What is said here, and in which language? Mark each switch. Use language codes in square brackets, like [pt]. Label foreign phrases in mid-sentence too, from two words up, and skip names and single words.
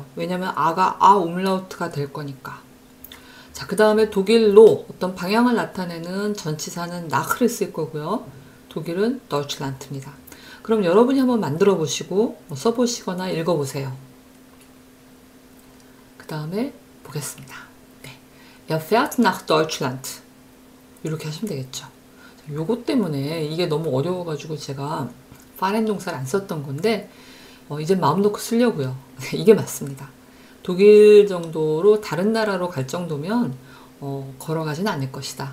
[ko] 왜냐면 아가 아 umlaut가 될 거니까. 자, 그 다음에 독일로 어떤 방향을 나타내는 전치사는 nach를 쓸 거고요. 독일은 Deutschland입니다. 그럼 여러분이 한번 만들어 보시고 써보시거나 읽어보세요. 그 다음에 보겠습니다. 네. [de] Er fährt nach Deutschland. [ko] 이렇게 하시면 되겠죠. 요거 때문에 이게 너무 어려워가지고 제가 fahren 동사를 안 썼던 건데 이제 마음 놓고 쓰려고요. 이게 맞습니다. 독일 정도로 다른 나라로 갈 정도면 걸어가진 않을 것이다.